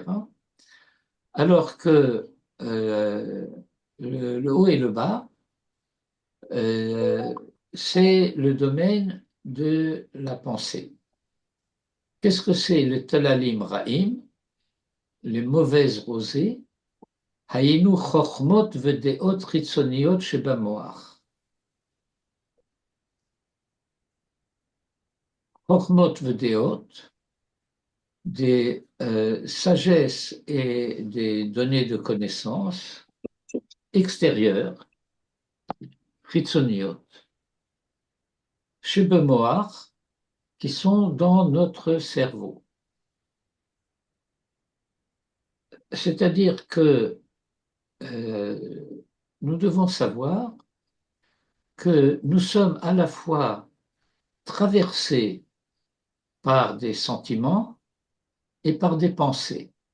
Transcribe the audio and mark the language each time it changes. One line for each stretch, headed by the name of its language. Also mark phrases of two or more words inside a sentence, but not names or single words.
French: Alors que le haut et le bas, c'est le domaine de la pensée. Qu'est-ce que c'est le
Hebrew: טללים רעים,
French: les mauvaises rosées?
Hebrew: היינו חוכמות ודעות חיצוניות שבמוח. חוכמות ודעות,
French: des sagesses et des données de connaissances extérieures,
Hebrew: חיצוניות, שבמוח,
French: qui sont dans notre cerveau. C'est-à-dire que nous devons savoir que nous sommes à la fois traversés par des sentiments et par des pensées.